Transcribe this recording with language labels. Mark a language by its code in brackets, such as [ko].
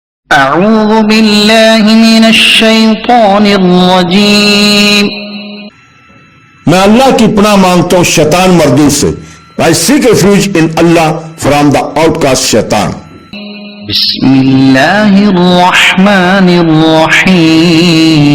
[ar] अऊज़ु बिल्लाहि मिनश शैतानिर रजीम। [hi] मैं अल्लाह की पनाह मांगता हूं शैतान मर्दूद से। [en] I seek refuge in Allah from the outcast शैतान। [ar] बिस्मिल्लाहिर रहमानिर रहीम।